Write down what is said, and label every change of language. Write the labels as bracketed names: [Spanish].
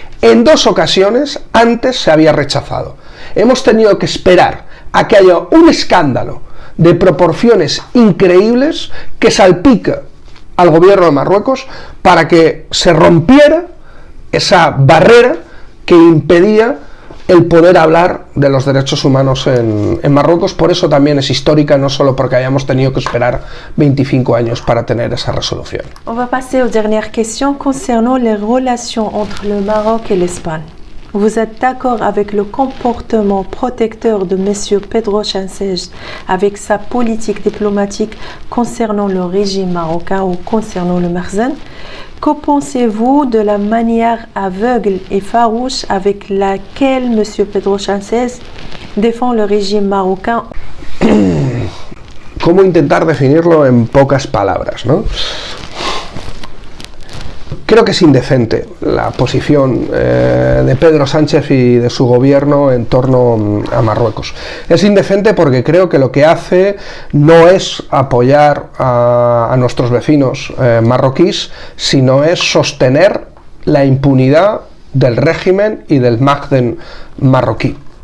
[Spanish] En 2 ocasiones antes se había rechazado. Hemos tenido que esperar a que haya un escándalo de proporciones increíbles que salpica al gobierno de Marruecos para que se rompiera esa barrera que impedía el poder hablar de los derechos humanos en Marruecos. Por eso también es histórica, no solo porque hayamos tenido que esperar 25 años para tener esa resolución. [French] On va passer aux dernières questions concernant les relations entre le Maroc et l'Espagne. Vous êtes d'accord avec le comportement protecteur de M. Pedro Sánchez avec sa politique diplomatique concernant le régime marocain ou concernant le Makhzen? Que pensez-vous de la manière aveugle et farouche avec laquelle M. Pedro Sánchez défend le régime marocain? [Spanish] ¿Cómo intentar definirlo en pocas palabras, ¿no? Creo que es indecente la posición de Pedro Sánchez y de su gobierno en torno a Marruecos. Es indecente porque creo que lo que hace no es apoyar a nuestros vecinos marroquíes, sino es sostener la impunidad del régimen y del Makhzen marroquí.